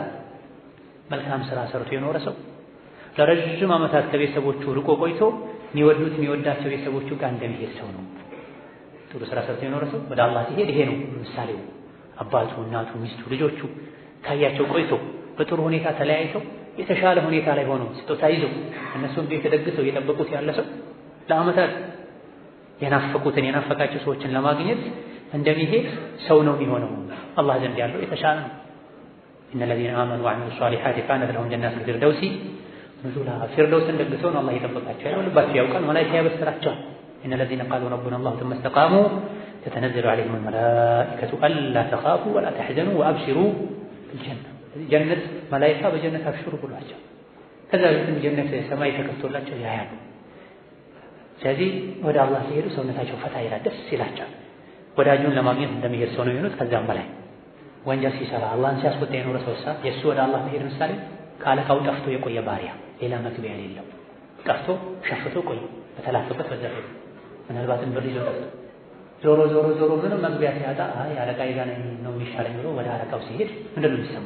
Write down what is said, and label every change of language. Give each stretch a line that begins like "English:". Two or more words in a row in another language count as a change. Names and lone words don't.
Amharic: መልካም ስራ ሰርቶ የኖረ ሰው ለረጅም ዓመታት ከቤተሰቦቹ ርቆ ቆይቶ የሚወዱት የሚወዳቸው ቤተሰቦቹ ጋር እንደሚሄድ ሰው ነው። ጥሩ ስራ ሰርቶ የኖረ ሰው ወደ አላህ ሲሄድ ይሄ ነው ምሳሌው። አባቱ፣ እናቱ፣ ሚስቱ፣ ልጆቹ ካያቸው ቆይቶ በጥሩ ሁኔታ ተለያይተው የተሻለ ሁኔታ ላይ ሆኖ ስጦታ ይዘው እነሱን ቤት ተደግሰው እየጠበቁት ያለ ሰው ለዓመታት የናፈቁትን የናፈቃቸው ሰዎችን ለማግኘት እንደሚሄድ ሰው ነው የሚሆነው። አላህ ዘንድ ያለው የተሻለ ነው።
Arabic: إن الذين آمنوا وعملوا الصالحات كانت لهم جنات الفردوس نزلا
Amharic: ፊርደውስን ደግሰው ነው አላህ የጠበቃቸው ያለው ልባቸው ያውቃል መላእክት ያበስራቸዋል
Arabic: إن الذين قالوا ربنا الله ثم استقاموا تتنزل عليهم الملائكة ألا تخافوا ولا تحزنوا وأبشروا بالجنة
Amharic: ጀነት መላእክት በጀነት አብሽሩ ብሏቸው ከዛ በፊትም ጀነት ሰማይ ተከፍቶላቸው ያያሉ። ስለዚህ ወደ አላህ ሲሄዱ ሰውነታቸው ፈታ ይላል፣ ደስ ይላቸዋል። ወዳጁን ለማግኘት እንደሚሄድ ሰው ነው የሚሆኑት። ከዛም በላይ ወንጀል ሲሰራ አላህን ሲያስቆጣ የኖረ ሰውሳ የእሱ ወደ አላህ መሄድ ምሳሌ ከአለቃው ጠፍቶ የቆየ ባሪያ ሌላ መግቢያ የሌለው ጠፍቶ ሸፍቶ ቆየ በተላከበት በዛ ሄዱ። ምናልባትም ብር ይዞ ጠፍቶ ዞሮ ምንም መግቢያ ሲያጣ አይ አለቃዬ ጋር ነው የሚሻለኝ ብሎ ወደ አለቃው ሲሄድ ምንድን ነው የሚሰማው?